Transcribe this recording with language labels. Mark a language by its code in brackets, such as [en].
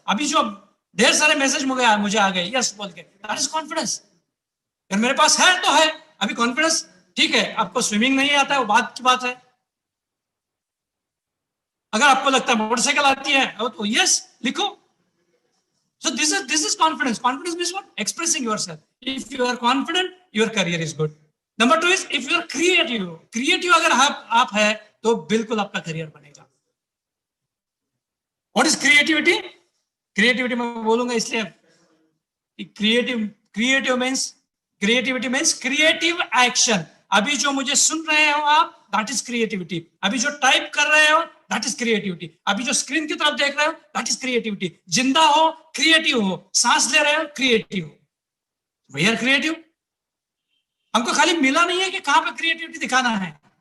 [hi] अभी जो ढेर सारे मैसेज मुझे आ गए यस बोल के, [en] That is confidence. [hi] अगर मेरे पास है तो है। अभी कॉन्फिडेंस ठीक है, आपको स्विमिंग नहीं आता है वो बात की बात है। अगर आपको लगता है मोटरसाइकिल आती है तो यस लिखो। [en] So this is confidence. Confidence means what? Expressing yourself. If you are confident, your career is good. Number 2 is if you are creative. [hi] Creative अगर आप है तो बिल्कुल आपका करियर बनेगा। [en] What is creativity? Creativity [hi] मैं बोलूंगा इसलिए [en] creativity means creative action. [hi] अभी जो मुझे सुन रहे हो आप, [en] that is creativity. [hi] अभी जो टाइप कर रहे हो, that is creativity. अभी जो स्क्रीन की तरफ देख रहे हो, [en] that is creativity. [hi] जिंदा हो, क्रिएटिव हो, सांस ले रहे हो, क्रिएटिव हो। [en] We are creative. [hi] हमको खाली मिला नहीं है कि कहां पे क्रिएटिविटी दिखाना है।